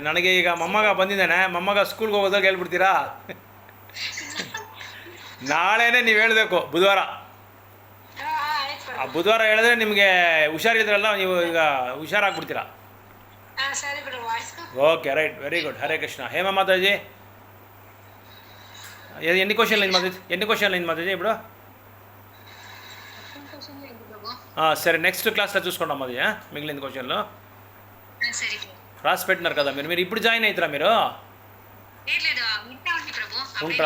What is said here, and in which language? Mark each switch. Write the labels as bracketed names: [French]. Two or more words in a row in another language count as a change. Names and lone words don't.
[Kannada] ನನಗೆ ಈಗ ಮೊಮ್ಮಗ ಬಂದಿದ್ದಾನೆ, ಮೊಮ್ಮಗ ಸ್ಕೂಲ್ಗೆ ಹೋಗೋದಾಗ ಹೇಳ್ಬಿಡ್ತೀರಾ? ನಾಳೆನೇ ನೀವು ಹೇಳಬೇಕು, ಬುಧವಾರ. ಆಯ್ತು ಆ ಪ್ರಭು. ಬುಧವಾರ ಹೇಳಿದ್ರೆ ನಿಮಗೆ ಹುಷಾರಿದ್ರಲ್ಲ, ನೀವು ಈಗ ಹುಷಾರಾಗ್ಬಿಡ್ತೀರಾ. ಸರಿ ಪ್ರಭು, ಆಯ್ತು. [English] okay, right, very good. [Kannada] ಹರೇ ಕೃಷ್ಣ. ಹೇಮ ಮಾತಾಜಿ, [Telugu] ఎన్ని క్వశ్చన్లు అయింది మాతాజీ ఇప్పుడు? సరే, [English] next classlo [Telugu] చూసుకోండి మాది మిగిలిన క్వశ్చన్లు రాసి పెట్టినారు కదా మీరు. మీరు ఇప్పుడు జాయిన్ అవుతారా మీరు? ఉంటారా?